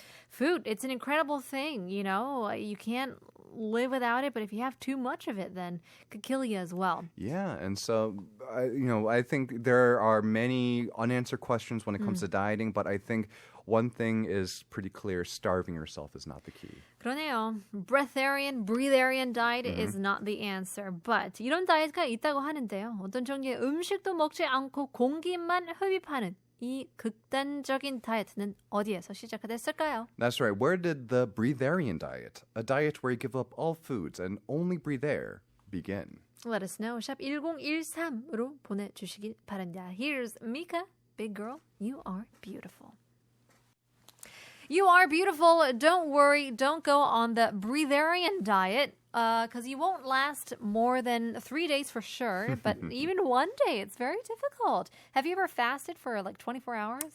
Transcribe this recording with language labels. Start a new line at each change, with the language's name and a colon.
English: Food, it's an incredible thing, you can't live without it, but if you have too much of it, then it could kill you as well. Yeah, and so, I think there are many unanswered questions when it comes to dieting, but I think one thing is pretty clear, starving yourself is not the key.
Korean: 그러네요.
English: breatharian diet is not the answer.
Korean: But 이런 다이어트가 있다고 하는데요. 어떤 종류의 음식도 먹지 않고 공기만 흡입하는 이 극단적인 다이어트는 어디에서 시작이 됐을까요?
English: That's right. Where did the breatharian diet, a diet where you give up all foods and only breathe air, begin? Let us know.
Korean: 샵 1013으로 보내주시기 바랍니다.
English: Here's Mika. Big girl, you are beautiful. You are beautiful. Don't worry. Don't go on the breatharian diet because you won't last more than 3 days for sure. But even one day, it's very difficult. Have you ever fasted for like 24 hours?